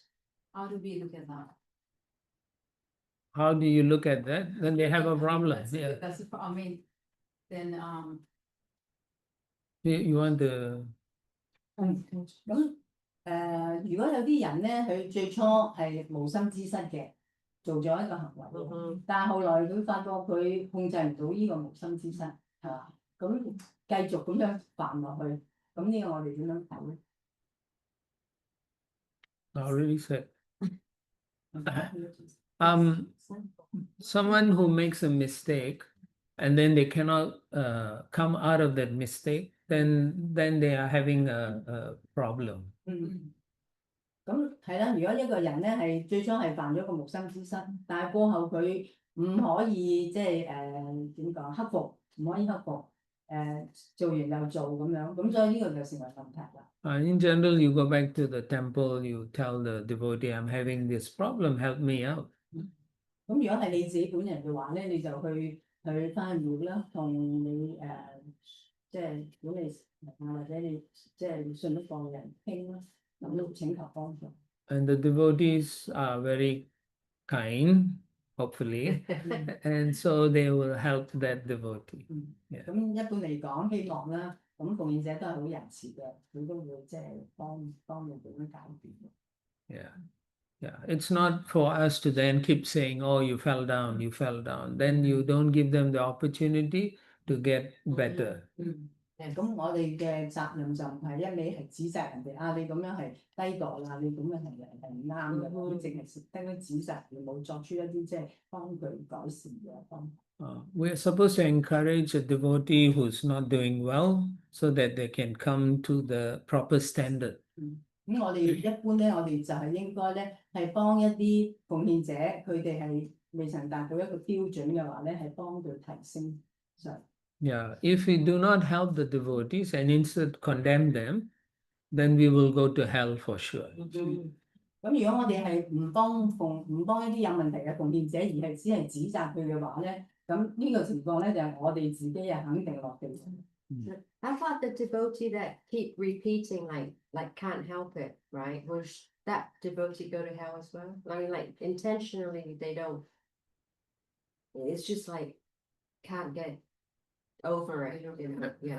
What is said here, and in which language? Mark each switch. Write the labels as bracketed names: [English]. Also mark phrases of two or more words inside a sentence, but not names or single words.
[English] How do we look at that? How do you look at that? Then they have a problem. Yeah. That's I mean, then You want to. [Cantonese] 咁如果有啲人咧，佢最初係無心之失嘅，做咗一個行為嘅，但係後來佢發覺佢控制唔到呢個無心之失，係嘛？咁繼續咁樣犯落去，咁呢個我哋點樣睇咧？ [English] I already said. Someone who makes a mistake and then they cannot come out of that mistake, then they are having a problem. [Cantonese] 咁係啦，如果一個人咧係最初係犯咗個無心之失，但係過後佢唔可以即係點講克服，唔可以克服做完又做咁樣，咁所以呢個就成為問題啦。 [English] In general, you go back to the temple, you tell the devotee, I'm having this problem, help me out. [Cantonese] 咁如果係你自己本人嘅話咧，你就去翻廟啦，同你即係管理或者你即係信得過嘅人傾啦，咁請求幫助。 [English] And the devotees are very kind, hopefully, and so they will help that devotee. [Cantonese] 咁一般嚟講，希望啦，咁奉獻者都係好仁慈嘅，佢都會即係幫你點樣解決。 [English] Yeah. Yeah, it's not for us to then keep saying, oh, you fell down, you fell down. Then you don't give them the opportunity to get better. [Cantonese] 咁我哋嘅責任就唔係一味係指責人哋啊，你咁樣係低墮啦，你咁樣係唔啱嘅，我哋淨係得啲指責，而冇作出一啲即係幫佢改善嘅方法。 [English] We are supposed to encourage a devotee who's not doing well so that they can come to the proper standard. [Cantonese] 咁我哋一般咧，我哋就係應該咧係幫一啲奉獻者，佢哋係未曾達到一個標準嘅話咧，係幫佢提升上。 [English] Yeah, if we do not help the devotees and instead condemn them, then we will go to hell for sure. [Cantonese] 咁如果我哋係唔幫一啲有問題嘅奉獻者，而係只係指責佢嘅話咧，咁呢個情況咧就係我哋自己係肯定落地。 [English] How about the devotee that keep repeating like can't help it, right? Will that devotee go to hell as well? I mean, like intentionally they don't. It's just like can't get over it. Yeah.